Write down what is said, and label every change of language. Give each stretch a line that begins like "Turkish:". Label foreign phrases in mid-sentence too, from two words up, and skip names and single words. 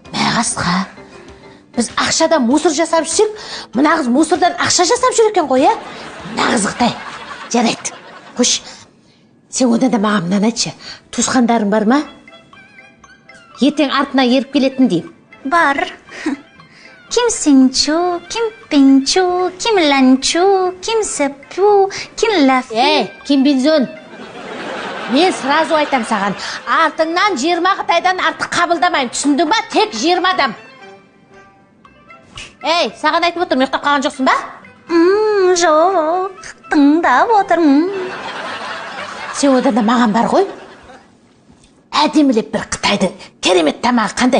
Kazakh: Қойағасқа. Біз ақшадан мусор жасап жүрсек, мына қыз мусордан ақша жасап жүр екен ғой, мына қызықтай. Жарайды. Қош. Сен одан да маған мынаны айтшы. Туысқандарың бар ма? Ертең артына еріп келетін дейм. Бар. Ким Синчу, Ким Пинчу, Ким Ланчу, Ким Сепу, Ким Лафи. Ким Бинзон. Мен сразу айтам саған. Артыңнан 20 Қытайдан артық қабылдамайым. Түсіндің ба? Тек 20 адам. Саған айтып отырмын, ұйықтап қалған жоқсың ба? Жоқ, тыңдап отырмын. Сен одан да маған бар ғой. Әдемілеп бір Қытайдың керемет тамағы қандай?